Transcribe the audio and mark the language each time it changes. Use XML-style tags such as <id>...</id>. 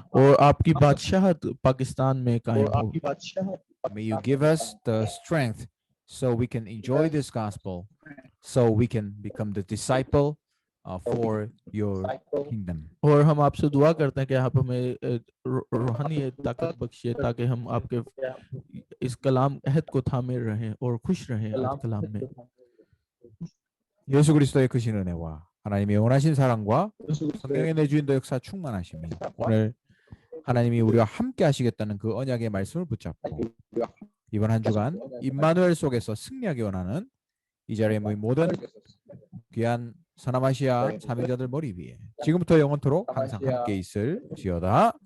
<hi>और आपकी बादशाहत पाकिस्तान में कायम हो.</hi> <en>May you give us the strength so we can enjoy this gospel, so we can become the disciple for your kingdom.</en> <hi>और हम आपसे दुआ करते हैं कि आप हमें रूहानी ताकत बख्शिए ताकि हम आपके इस कलाम अहद को थामे रहें और खुश रहें आज कलाम में.</hi> <ko>예수 그리스도의 크신 은혜와 하나님의 원하신 사랑과 성령의 내주인도 역사 충만하심이 오늘 하나님이 우리와 함께 하시겠다는 그 언약의 말씀을 붙잡고 이번 한 주간 임마누엘 속에서 승리하기 원하는 이 자리에 모인 모든 귀한 서남아시아 사명자들 머리 위에 지금부터 영원토록 항상 함께 있을지어다.</ko>